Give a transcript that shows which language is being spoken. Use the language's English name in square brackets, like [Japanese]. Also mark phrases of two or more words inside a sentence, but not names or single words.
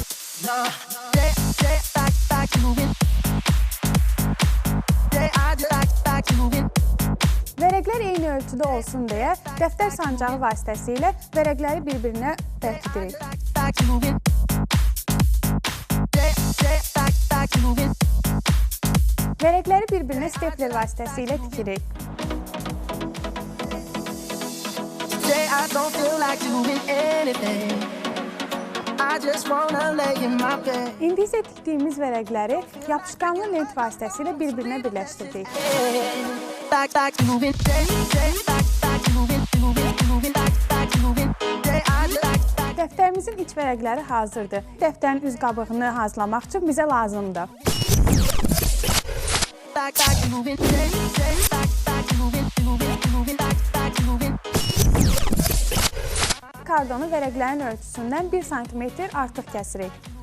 [Azerbaijani] Vərəqlər eyni ölçüdə olsun deyə dəftər sancağı vasitəsilə vərəqləri bir-birinə bərkidirik. Vərəqləri bir-birinə stepler vasitəsilə tikirik. [English] I don't feel like doing anything. I just wanna lay in my bed. [Azerbaijani] İndi isə tikdiyimiz vərəqləri yapışqanlı lent vasitəsilə bir-birinə birləşdirdik. Dəftərimizin iç vərəqləri hazırdır. Dəftərin üz qabığını hazırlamaq üçün bizə lazımdır. Kardonu vərəqlərin ölçüsündən 1 cm artıq kəsirik.